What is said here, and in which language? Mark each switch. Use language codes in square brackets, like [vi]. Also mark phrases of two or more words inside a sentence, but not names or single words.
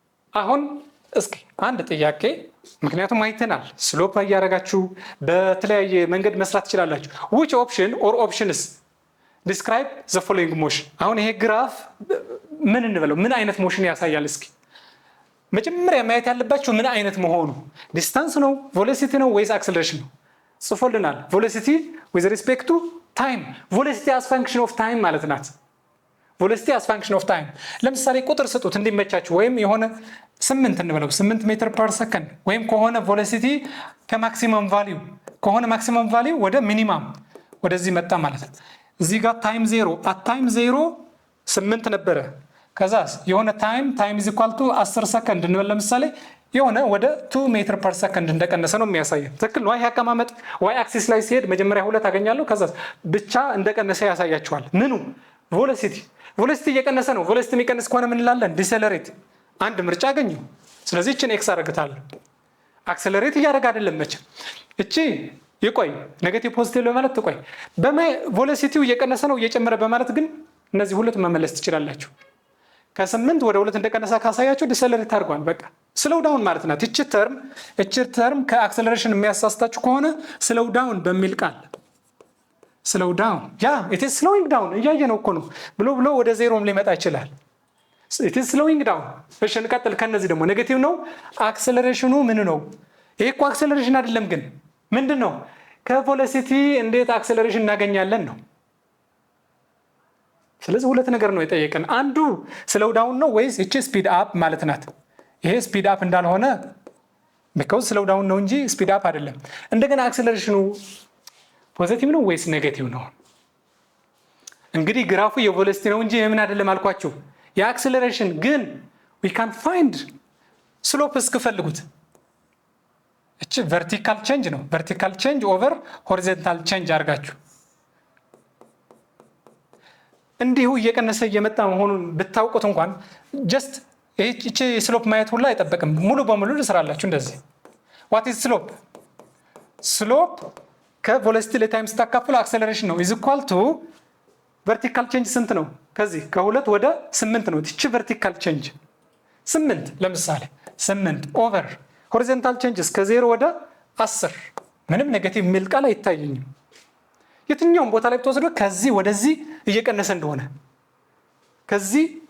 [am] አሁን እስኪ አንድ ጥያቄ ምክንያቱም አይተናል ስሎፕ ያያረጋችሁ በተለያየ መንገድ መስራት ትችላላችሁ [en] which option or options describe the following motion [am] አሁን ይሄ ግራፍ ምን እንበለው ምን አይነት ሞሽን ያሳያል እስኪ መጀመሪያ ማየት ያለባችሁ ምን አይነት መሆኑ ዲስታንስ ነው ቬሎሲቲ ነው ወይስ አክሰለሬሽን ነው ጽፎልናል [en] velocity with respect to time velocity as function of time [am] ማለት ናት [en] velocity as function of time [am] ለምሳሌ ቁጥር ስጡት እንዲመቻችሁ ወይም የሆነ 8 እንበለው 8 [en] meter per second [am] ወይም ከሆነ velocity ከማክሲመም ቫልዩ ከሆነ [en] maximum value [am] ወደ ሚኒመም ወደዚህ መጣ ማለት ነው እዚህ ጋር ታይም 0 [en] at time 0 [am] 8 ነበረ ከዛስ የሆነ ታይም [en] is equal to [am] 10 ሰከንድ እንበል ለምሳሌ የሆነ ወደ 2 [en] meter per second [am] እንደቀነሰ ነው የሚያሳየው ትክክል ነው ይሄ አቀማመጥ [en] y axis [am] ላይ ሲሄድ መጀመሪያ 2 አገኛለሁ ከዛስ ብቻ እንደቀነሰ ያሳያችኋል ምኑ velocity እየቀነሰ ነው velocity የሚቀንስ ከሆነ ምን እንላለን ዲሴለሬት አንድ ምርጫ አገኘው ስለዚህ እቺን ኤክስ አረጋታለሁ አክሰለሬት እያደረገ አይደለም መቼም እቺ ይቆይ ኔጌቲቭ ፖዚቲቭ ለማለት ትቆይ velocityው እየቀነሰ ነው እየጨመረ በማለት ግን እነዚህ ሁለት መመለስ ትችላላችሁ ከ8 ወደ 2 እንደቀነሰ ካሳያችሁ ዲሴለሬት አድርጓል በቃ [en] slow down [am] ማለት ናት እቺ ተርም ከአክሰለሬሽን የሚያሳስታችሁ ከሆነ [en] slow down [am] በሚል ቃል [en] slow down it is slowing down [am] እያየነው እኮ ነው ብሎ ወደ ዜሮም ሊመጣ ይችላል [en] it is slowing down [am] እሺ እንቀጥል ከነዚህ ደግሞ ኔጌቲቭ ነው አክሰለሬሽኑ ምን ነው ይሄ እኮ አክሰለሬሽን አይደለም ግን ምንድነው ከቬሎሲቲ እንዴት አክሰለሬሽን እናገኛለን ነው ስለዚህ ሁለት ነገር ነው የጠየቀን አንዱ [en] slow down [am] ነው ወይስ እቺ [en] speed up [am] ማለት ናት ይሄ [en] speed up [am] እንዳልሆነ because [en] slow down [am] ነው እንጂ [en] speed up [am] አይደለም እንደገና አክሰለሬሽኑ ፖዚቲቭ ነው ወይስ ኔጌቲቭ ነው እንግዲህ ግራፉ የቬሎሲቲ ነው እንጂ ምን አይደለም አልኳችሁ የአክሰለሬሽን ግን [en] we can find slope [am] እስከፈልጉት እቺ [en] vertical change [am] ነው [en] vertical change over horizontal change [am] አርጋችሁ እንዲሁ እየቀነሰ እየመጣ መሆኑን ብታውቁት እንኳን just እቺ ስሎፕ ማየት ሁሉ አይጠበቅም ሙሉ በሙሉ ልስራላችሁ እንደዚህ [en] what is slope [am] ከቬሎሲቲ ለታይም ስታካፍሉ አክሰለሬሽን ነው [en] is equal to vertical change [am] ስንት ነው ከዚህ ከ2 ወደ 8 ነው እቺ [en] vertical change [am] 8 ለምሳሌ 8 [en] over horizontal change [am] ከ0 ወደ 10 ምንም ኔጌቲቭ ሚል ቃል አይታየኝም የትኛውም ቦታ ላይ ተወስዶ ከዚህ ወደዚህ እየቀነሰ እንደሆነ ከዚህ